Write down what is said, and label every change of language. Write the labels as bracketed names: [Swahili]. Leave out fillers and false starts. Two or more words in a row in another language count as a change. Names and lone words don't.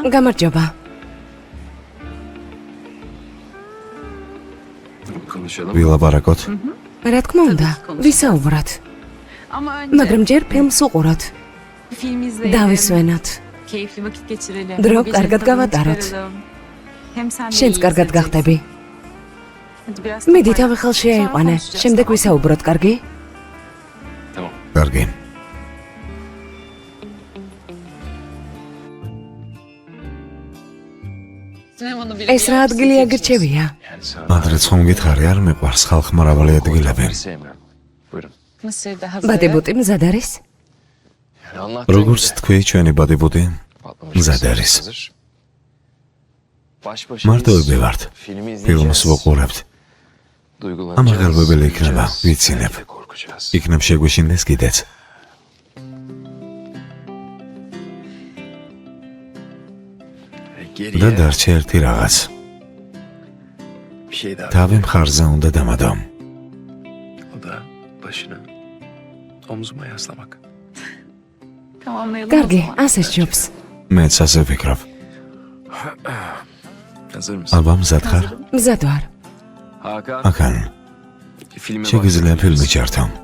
[Georgian] გამარჯობა. [Turkish] Konuşalım. [Georgian] ვილაპარაკოთ. რა თქმა უნდა, ვისაუბროთ. [Turkish] Ama önce [Georgian] მაგრამ ჯერ ფილმს უყუროთ. [Turkish] film izleyelim. [Georgian] დავისვენოთ. [Turkish] Keyifli vakit geçirelim. [Georgian] Dro [Turkish] Gecenin [Georgian] კარგად [Turkish] tadını [Georgian] გავატაროთ. [Turkish] çıkaralım. Hem sen de [Georgian] შენც [Turkish] iyi [Georgian] კარგად [Turkish] hissedeceksin. [Georgian] გახდები. [Turkish] Hadi biraz [Georgian] მიდი [Turkish] toparlan. [Georgian] თავი ხელში [Turkish] Sonra [Georgian] აიყვანე. [Turkish] konuşacağız, [Georgian] შემდეგ [Turkish] tamam? [Georgian] ვისაუბროთ, კარგი? [Turkish] Tamam. [Georgian] კარგი. ეს რა ადგილია გირჩევია? [Turkish] Yani sen [Georgian] ადრე ხომ გითხარი არ მეყვარს ხალხ მრავალი ადგილები. [Turkish] sevmiyorum. Buyurun. Mısır'da hazır. [Georgian] ბადიბუტი მზად არის? [Turkish] Yani anlattığın [Georgian] როგორც [Turkish] gibi [Georgian] თქვი ჩვენი ბადიბუტი [Turkish] patlamış [Georgian] მზად [Turkish] bir [Georgian] არის. [Turkish] hazır. Baş başa [Georgian] მარტოები ვართ. [Turkish] filmi [Georgian] ფილმს [Turkish] izleyeceğiz. [Georgian] ვუყურებთ. [Turkish] Duygulanacağız. [Georgian] ამაღელვებელი იქნება, [Turkish] güleceğiz, [Georgian] ვიცინებ. [Turkish] ve korkacağız. [Georgian] იქნებ შეგვიშინდეს კიდეც. [Turkish] Ve [Georgian] და [Turkish] geriye [Georgian] დარჩა ერთი რაღაც. [Turkish] bir şey daha. [Georgian] თავი მხარზე უნდა დამადო. [Turkish] O da başını omzuma yaslamak. Tamamlayalım [Georgian] კარგი, [Turkish] o zaman. [Georgian] ასე ჯობს. მეც ასე ვფიქრობ. [Turkish] Hazır mısın? [Georgian] ალბა მზად ხარ? მზად ვარ. [Turkish] Hakan. [Georgian] აქან [Turkish] Filme [Georgian] შეგვიძლია [Turkish] başlayabiliriz. [Georgian] ფილმი ჩართო.